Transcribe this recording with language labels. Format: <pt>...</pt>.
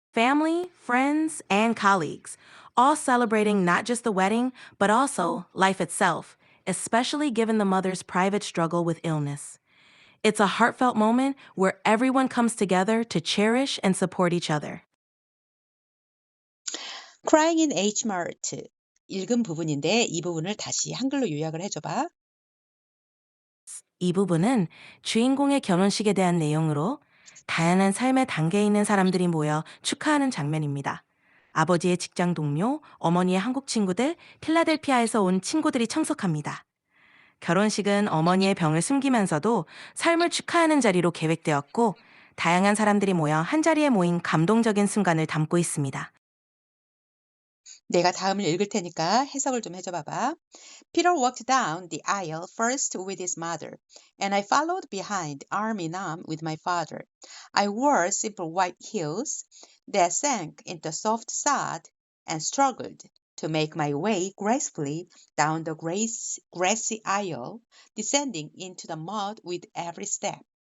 <en>family, friends, and colleagues, all celebrating not just the wedding, but also life itself, especially given the mother's private struggle with illness. It's a heartfelt moment where everyone comes together to cherish and support each other. Crying in H Mart.</en> <ko>읽은 부분인데 이 부분을 다시 한글로 요약을 해줘봐. 이 부분은 주인공의 결혼식에 대한 내용으로 다양한 삶의 단계에 있는 사람들이 모여 축하하는 장면입니다. 아버지의 직장 동료, 어머니의 한국 친구들, 필라델피아에서 온 친구들이 참석합니다. 결혼식은 어머니의 병을 숨기면서도 삶을 축하하는 자리로 계획되었고, 다양한 사람들이 모여 한자리에 모인 감동적인 순간을 담고 있습니다. 내가 다음을 읽을 테니까 해석을 좀 해줘 봐봐.</ko> <en>Peter walked down the aisle first with his mother, and I followed behind arm in arm with my father. I wore simple white heels that sank into soft sod and struggled to make my way gracefully down the grassy aisle, descending into the mud with every step.</en>